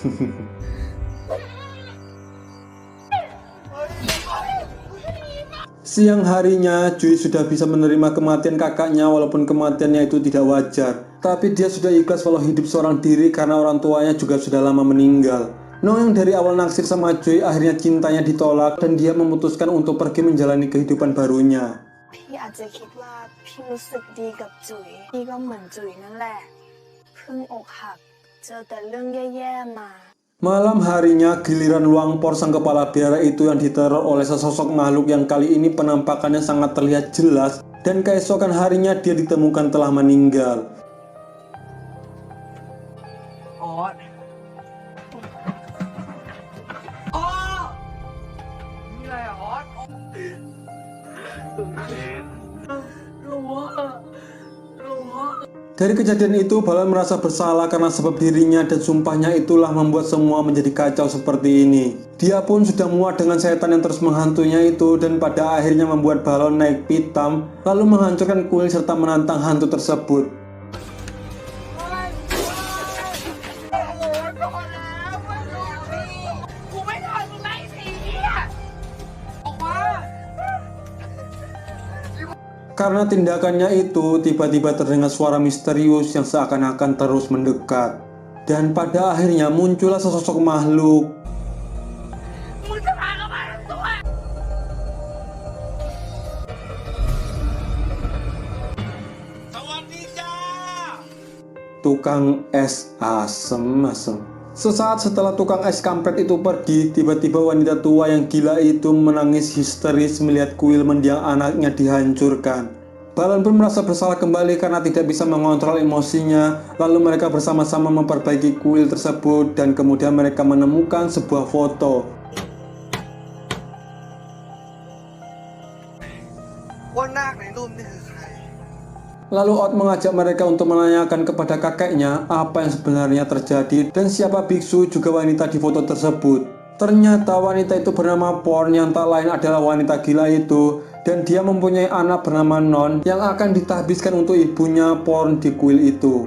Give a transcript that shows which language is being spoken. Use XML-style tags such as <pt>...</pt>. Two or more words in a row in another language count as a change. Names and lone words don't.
<id>Si Siang harinya, Jui sudah bisa menerima kematian kakaknya walaupun kematiannya itu tidak wajar. Tapi dia sudah ikhlas walau hidup seorang diri karena orang tuanya juga sudah lama meninggal. Nong yang dari awal naksir sama Jui akhirnya cintanya ditolak dan dia memutuskan untuk pergi menjalani kehidupan barunya.</id> <th>พี่อาจจะคิดว่าพี่รู้สึกดีกับจุ๋ยพี่ก็เหมือนจุ๋ยนั่นแหละเพิ่งอกหักเจอแต่เรื่องแย่ๆมา</th> <id>Malam harinya, giliran Luangpor sang kepala biara itu yang diteror oleh sesosok makhluk yang kali ini penampakannya sangat terlihat jelas, dan keesokan harinya dia ditemukan telah meninggal.</id> <th>ออสอ๋อนี่อะไรอะออสรู้ว่ารู้ว่า</th> <id>Dari kejadian itu, Balon merasa bersalah karena sebab dirinya dan sumpahnya itulah membuat semua menjadi kacau seperti ini. Dia pun sudah muak dengan setan yang terus menghantuinya itu dan pada akhirnya membuat Balon naik pitam, lalu menghancurkan kuil serta menantang hantu tersebut.</id> <th>กูไม่ทนมึงไล่สีอ่ะออกมา</th> <id>Karena tindakannya itu, tiba-tiba terdengar suara misterius yang seakan-akan terus mendekat. Dan pada akhirnya muncullah sesosok makhluk.</id> <th>มึงจะพาเข้ามาทั้งตัว</th> <id>Tukang es asem. Sesaat setelah tukang es kampret itu pergi, tiba-tiba wanita tua yang gila itu menangis histeris melihat kuil mendiang anaknya dihancurkan. Balon pun merasa bersalah kembali karena tidak bisa mengontrol emosinya. Lalu mereka bersama-sama memperbaiki kuil tersebut dan kemudian mereka menemukan sebuah foto.</id> <th>ว่านาคในรูปนี่คือใคร</th> <id>Lalu Ot mengajak mereka untuk menanyakan kepada kakeknya apa yang sebenarnya terjadi dan siapa biksu juga wanita di foto tersebut. Ternyata wanita itu bernama Porn yang tak lain adalah wanita gila itu, dan dia mempunyai anak bernama Non yang akan ditahbiskan untuk ibunya Porn di kuil itu.</id>